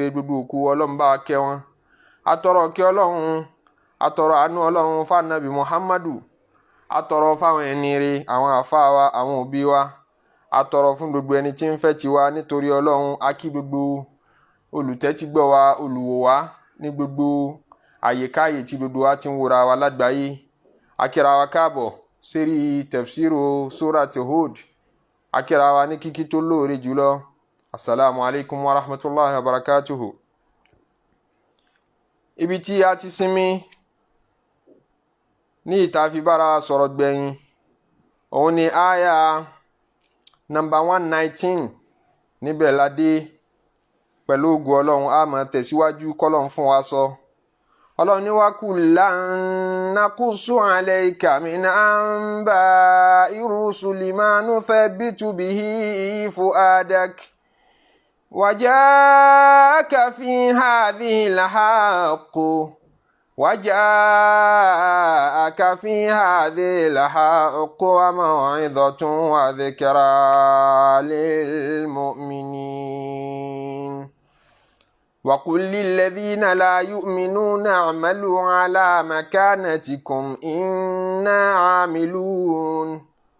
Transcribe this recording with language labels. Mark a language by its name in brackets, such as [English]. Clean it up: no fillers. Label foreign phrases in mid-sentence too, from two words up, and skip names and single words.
[Yoruba] Gbogbo òkú Ọlọ́run bá kẹ́ wọn. Atọrọ kí Ọlọ́run, atọrọ àánú Ọlọ́run fún Ànábì Muhammadu, atọrọ fáwọn ẹni rere, àwọn àfáà wa, àwọn òbí wa, atọrọ fún gbogbo ẹni tí ń fẹ́ tiwa nítorí Ọlọ́run. A kí gbogbo olùtẹ́tígbọ́ wa, olùwò wa ní gbogbo àyíkáyè tí gbogbo wa ti ń wòra wa lágbàáyé. Akíra wa káàbọ̀ sérí Tafsir Surat Hud. Akíra wa ní kíkí tó lóore jùlọ. [Arabic] السلام عليكم ورحمة الله وبركاته. [Yoruba] Ibi tí a ti sinmi ní ìta fi bára sọ̀rọ̀ gbẹ̀yìn òun ni àyà number 119 níbẹ̀ la dé. Pẹ̀lú ògo Ọlọ́run a máa tẹ̀síwájú k'Ọlọ́run fún wa sọ. Ọlọ́run ní [Arabic] وكلا نقص عليك من أنباء الرسل ما نثبت به فؤادك وجاءك في هذه الحق وموعظة وذكرى للمؤمنين وقل للذين لا يؤمنون اعملوا على مكانتكم إنا عاملون